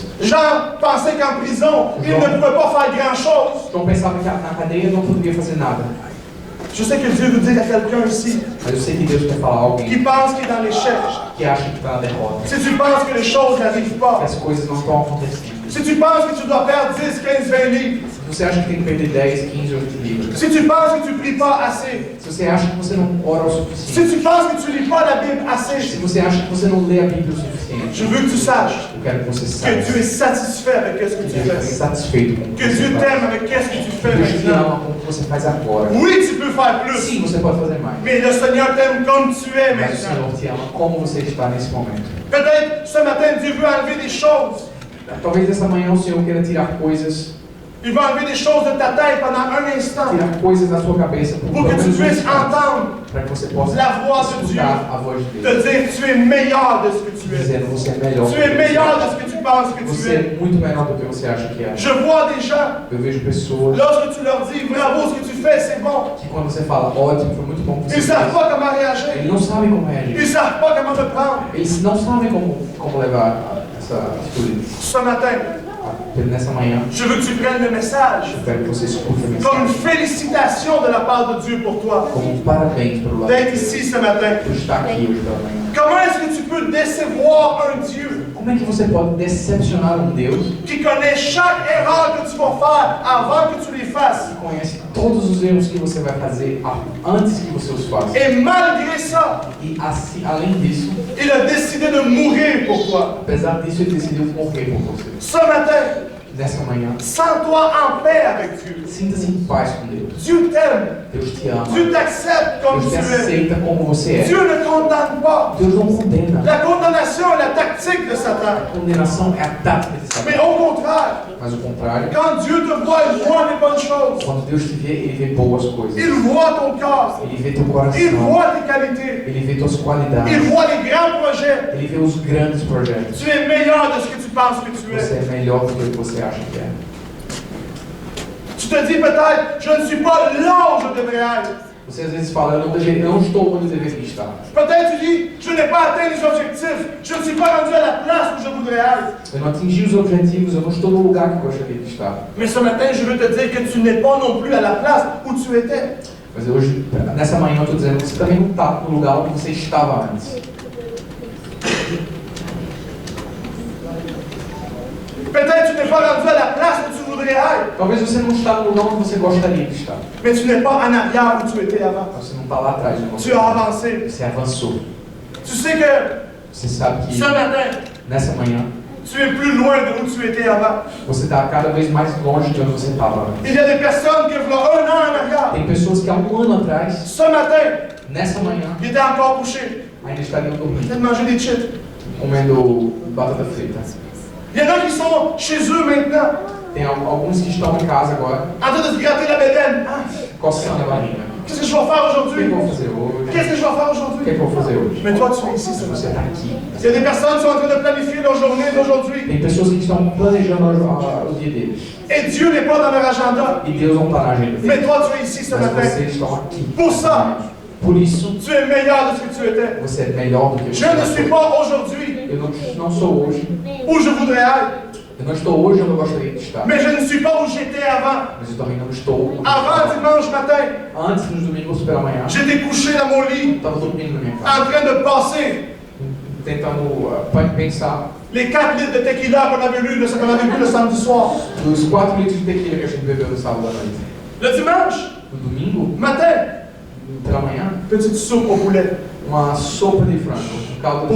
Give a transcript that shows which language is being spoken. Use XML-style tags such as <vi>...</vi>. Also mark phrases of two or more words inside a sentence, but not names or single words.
<fr>Jean pensait qu'en prison, il ne pouvait pas faire grand-chose.</fr> <pt>João pensava que na cadeia não poderia fazer nada.</pt> <fr>Je sais que Dieu veut dire à quelqu'un ici</fr> <pt>Mas eu sei que Deus quer falar a alguém</pt> <fr>qui pense qu'il est dans l'échec.</fr> <pt>que acha que está na derrota,</pt> <fr>Si tu penses que les choses n'arrivent</fr> <pt>que</pt> <fr>pas,</fr> <pt>as coisas não estão acontecendo.</pt> <fr>si tu penses que tu dois perdre 10, 15, 20 livres,</fr> <pt>Se você acha que tem que perder 10, 15 ou 20 livros,</pt> <fr>si tu penses que tu ne pries pas assez,</fr> <pt>se você acha que você não ora o</pt> <fr>si</fr> <pt>suficiente,</pt> <fr>tu penses que tu ne lis pas la Bible</fr> <pt>se</pt> <fr>assez,</fr> <pt>você acha que você não lê a Bíblia o suficiente,</pt> <fr>je veux que tu saches</fr> <pt>eu quero que você</pt> <fr>que</fr> <pt>saiba</pt> <fr>Dieu est satisfait avec ce que</fr> <pt>que</pt> <fr>tu</fr> <pt>Deus está</pt> <fr>fais.</fr> <pt>satisfeito com o</pt> <fr>Que</fr> <pt>que você</pt> <fr>Dieu</fr> <pt>faz.</pt> <fr>t'aime avec ce que tu fais</fr> <pt>Deus te</pt> <fr>maintenant.</fr> <pt>ama com o que você faz agora.</pt> <fr>Oui, tu peux faire plus,</fr> <pt>Sim, você pode fazer mais.</pt> <fr>mais le Seigneur t'aime comme tu es</fr> <pt>Mas o</pt> <fr>maintenant.</fr> <pt>Senhor te ama como você está nesse momento.</pt> <fr>Peut-être ce matin, Dieu veut enlever des choses.</fr> <pt>Talvez essa manhã o Senhor queira tirar coisas,</pt> <fr>Il va enlever des choses de ta tête pendant un instant</fr> <pt>tirar coisas da sua cabeça</pt> <fr>pour que tu puisses entendre</fr> <pt>para que você possa</pt> <fr>la voix de Dieu</fr> <pt>escutar a voz de</pt> <fr>te</fr> <pt>Deus,</pt> <fr>dire tu es meilleur de ce que tu es.</fr> <pt>dizendo você é melhor.</pt> <fr>Tu</fr> <pt>do que</pt> <fr>es</fr> <pt>você</pt> <fr>meilleur de ce que tu penses que tu</fr> <pt>Você</pt> <fr>es.</fr> <pt>é muito melhor do que você acha que é.</pt> <fr>Je vois des gens,</fr> <pt>Eu vejo pessoas</pt> <fr>lorsque tu leur dis bravo, ce que tu fais, c'est bon,</fr> <pt>que quando você fala ótimo, foi muito bom que</pt> <fr>ils</fr> <pt>você</pt> <fr>ne savent</fr> <pt>fez,</pt> <fr>pas comment réagir.</fr> <pt>eles não sabem como</pt> <fr>Ils</fr> <pt>reagir.</pt> <fr>ne savent pas comment te prendre.</fr> <pt>Eles não sabem como levar essa atitude.</pt> <fr>Ce matin,</fr> <pt>Nessa manhã,</pt> <fr>je veux que tu prennes le message</fr> <pt>eu quero que você escute a</pt> <fr>comme une</fr> <pt>mensagem</pt> <fr>félicitation de la part de Dieu pour toi</fr> <pt>como um parabéns pelo lado</pt> <fr>d'être</fr> <pt>de</pt> <fr>ici</fr> <pt>Deus,</pt> <fr>ce matin.</fr> <pt>por estar aqui hoje pela manhã.</pt> <fr>Comment est-ce que tu peux décevoir un Dieu</fr> <pt>Como é que você pode decepcionar um Deus</pt> <fr>qui connaît chaque erreur que tu vas faire avant que tu les fasses?</fr> <pt>que conhece todos os erros que você vai fazer antes que você os faça?</pt> <fr>Et malgré ça,</fr> <pt>E assim, além disso,</pt> <fr>il a décidé de mourir pour toi.</fr> <pt>apesar disso, ele decidiu morrer por você.</pt> <fr>Ce matin,</fr> <pt>Nessa manhã,</pt> <fr>sens-toi en paix avec Dieu.</fr> <pt>sinta-se em paz com Deus.</pt> <fr>Dieu t'aime.</fr> <pt>Deus te ama.</pt> <fr>Dieu t'accepte comme</fr> <pt>Deus</pt> <fr>tu</fr> <pt>te</pt> <fr>es.</fr> <pt>aceita como você é.</pt> <fr>Dieu ne condamne pas.</fr> <pt>Deus não condena.</pt> <fr>La condamnation est la tactique de Satan.</fr> <pt>A condenação é a tática de</pt> <fr>Mais</fr> <pt>Satanás.</pt> <fr>au contraire,</fr> <pt>Mas o contrário,</pt> <fr>quand Dieu te voit, il voit les bonnes choses.</fr> <pt>quando Deus te vê, Ele vê boas coisas.</pt> <fr>Il voit ton cœur.</fr> <pt>Ele vê teu</pt> <fr>Il</fr> <pt>coração.</pt> <fr>voit tes qualités.</fr> <pt>Ele vê tuas qualidades.</pt> <fr>Il voit les grands projets.</fr> <pt>Ele vê os grandes projetos.</pt> <fr>Tu es meilleur de ce que tu penses que tu</fr> <pt>Você</pt> <fr>es.</fr> <pt>é melhor do que o que você acha que é.</pt> <fr>Tu te dis peut-être, je ne suis pas là où je devrais être.</fr> <pt>Você às vezes fala, eu não estou onde eu deveria estar.</pt> <fr>Peut-être tu dis, je n'ai pas atteint les objectifs. Je ne suis pas rendu à la place où je voudrais être.</fr> <pt>Eu não atingi os objetivos, eu não estou no lugar que eu gostaria de estar.</pt> <fr>Mais ce matin, je veux te dire que tu n'es pas non plus à la place où tu étais.</fr> <pt>Mas hoje, nessa manhã, eu estou dizendo que você também não está no lugar onde você estava antes.</pt> <fr>Peut-être tu n'es pas rendu à la place où tu voudrais être.</fr> <pt>Talvez você não está no lugar onde você gostaria de estar.</pt> <fr>Mais tu n'es pas en arrière où tu étais avant.</fr> <pt>Você não está lá atrás.</pt> <fr>Tu as avancé.</fr> <pt>Você avançou.</pt> <fr>Tu sais que</fr> <pt>Você sabe que</pt> <fr>ce matin,</fr> <pt>nessa manhã,</pt> <fr>tu es plus loin de où tu étais avant.</fr> <pt>você está cada vez mais longe de onde você estava antes.</pt> <fr>Il y a des personnes qui vont un an en arrière.</fr> <pt>Tem pessoas que há um ano atrás,</pt> <fr>Ce matin,</fr> <pt>nessa manhã,</pt> <fr>ils étaient encore couchés.</fr> <pt>ainda estariam</pt> <fr>Ils</fr> <pt>dormindo.</pt> <fr>étaient mangé des chips.</fr> <pt>comendo batata frita.</pt> <fr>Il y en a qui sont chez eux maintenant,</fr> <pt>Tem alguns que estão em casa agora,</pt> <fr>en train de se gratter la bédaine. Ah,</fr> <pt>coçando a barriga.</pt> <fr>qu'est-ce que je vais faire</fr> <pt>O que</pt> <fr>aujourd'hui?</fr> <pt>eu vou fazer hoje?</pt> <fr>Qu'est-ce que je vais faire</fr> <pt>O que</pt> <fr>aujourd'hui?</fr> <pt>eu vou fazer hoje?</pt> <fr>Mais toi, tu es ici ce</fr> <pt>Você</pt> <fr>matin.</fr> <pt>está aqui.</pt> <fr>Il y a des personnes qui sont en train de planifier leur journée d'aujourd'hui.</fr> <pt>Tem pessoas que estão planejando o dia deles.</pt> <fr>Et Dieu n'est pas dans leur agenda.</fr> <pt>E Deus não está na agenda</pt> <fr>Mais</fr> <pt>deles.</pt> <fr>toi, tu es ici ce</fr> <pt>Mas</pt> <fr>matin.</fr> <pt>vocês estão aqui.</pt> <fr>Pour ça,</fr> <pt>Por isso,</pt> <fr>tu es meilleur de ce que tu étais.</fr> <pt>você é melhor do que</pt> <fr>Je ne suis pas aujourd'hui</fr> <pt>Eu não sou hoje.</pt> <fr>où je voudrais être.</fr> <pt>Eu não estou hoje onde eu gostaria de estar.</pt> <fr>Mais je ne suis pas où j'étais avant.</fr> <pt>Mas eu também não estou.</pt> <fr>Avant dimanche matin,</fr> <pt>Antes, nos domingos pela manhã,</pt> <fr>j'étais couché dans mon lit,</fr> <pt>estava dormindo na minha casa,</pt> <fr>en train de passer</fr> <pt>tentando pensar</pt> <fr>les 4 litres de tequila qu'on avait bu le samedi soir.</fr> <pt>dos 4 litros de tequila que a gente bebeu no sábado à noite.</pt> <fr>Le dimanche</fr> <pt>No domingo,</pt> <fr>matin,</fr> <pt>pela manhã,</pt> <fr>petite soupe au poulet</fr> <pt>uma sopa de frango, um caldo de</pt>